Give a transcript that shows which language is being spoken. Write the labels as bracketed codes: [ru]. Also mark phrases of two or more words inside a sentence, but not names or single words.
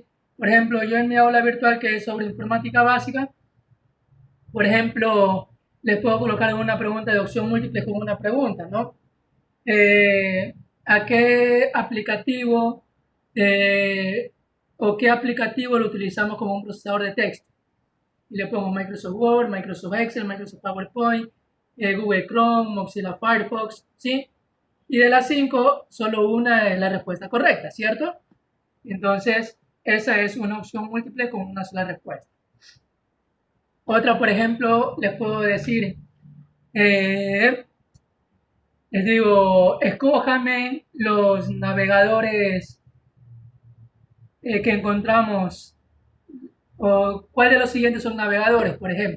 [es] Por ejemplo, yo en mi aula virtual que es sobre informática básica, por ejemplo, les puedo colocar una pregunta de opción múltiple con una pregunta, ¿no? ¿A qué aplicativo eh, o qué aplicativo lo utilizamos como un procesador de texto? Y le pongo Microsoft Word, Microsoft Excel, Microsoft PowerPoint, Google Chrome, Mozilla Firefox, ¿sí? Y de las 5, solo una es la respuesta correcta, ¿cierto? Entonces, esa es una opción múltiple con una sola respuesta. Otra, por ejemplo, les puedo decir, eh, les digo, escójame los navegadores que encontramos, o cuál de los siguientes son navegadores, por ejemplo.